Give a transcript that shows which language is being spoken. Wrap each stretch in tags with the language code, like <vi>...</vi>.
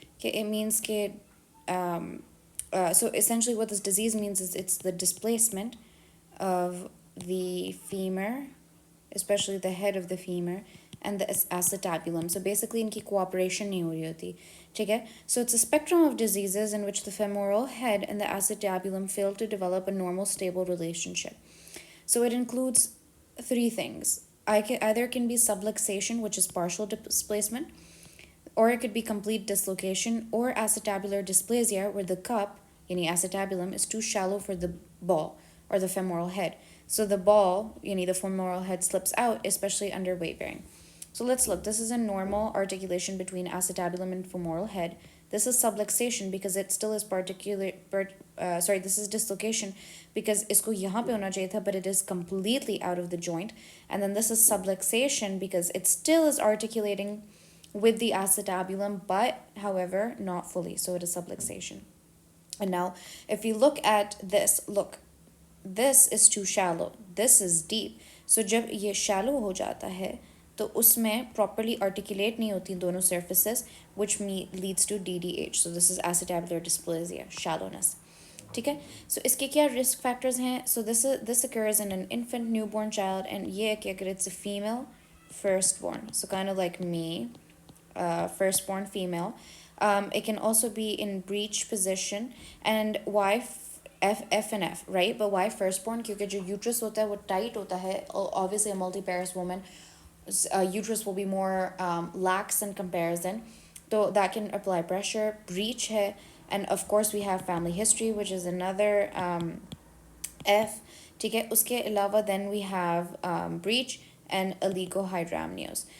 <en>कि it means कि so essentially what this disease means is it's the displacement of the femur, especially the head of the femur, and the acetabulum.</en> <hi>So basically इनकी cooperation नहीं हो रही होती. ठीक है?</hi> <en>So it's a spectrum of diseases in which the femoral head and the acetabulum fail to develop a normal stable relationship. So it includes three things. Either can be subluxation, which is partial displacement, or it could be complete dislocation, or acetabular dysplasia, where the cup, yani acetabulum, is too shallow for the ball or the femoral head. So the ball, yani the femoral head, slips out, especially under weight bearing. So let's look. This is a normal articulation between acetabulum and femoral head. This is subluxation because it still is this is dislocation because</en> <hi>isko yahan pe hona chahiye tha,</hi> <en>but it is completely out of the joint. And then this is subluxation because it still is articulating with the acetabulum, but however, not fully. So it is subluxation. And now, if you look at this, look, this is too shallow. This is deep.</en> <hi>So जब ये shallow हो जाता है, तो उसमें properly articulate नहीं होती दोनों surfaces,</hi> <en>which leads to DDH. So this is acetabular dysplasia, shallowness.</en> <hi>ठीक है?</hi> <en>So</en> <hi>इसके क्या</hi> <en>risk factors हैं? So this occurs in an infant, newborn child, and</en> <hi>ये है कि अगर</hi> <en>it's a female, firstborn. So kind of like me, firstborn female. It can also be in breech position, and why F and F, right? But why firstborn?</en> <hi>क्योंकि जो uterus होता है वो tight होता है.</hi> <en>Obviously, a multiparous woman, uterus will be more lax in comparison, so that can apply pressure. Breech है, and of course we have family history, which is another F.</en> <hi>ठीक है? उसके अलावा</hi> <en>then we have breech and oligohydramnios.</en>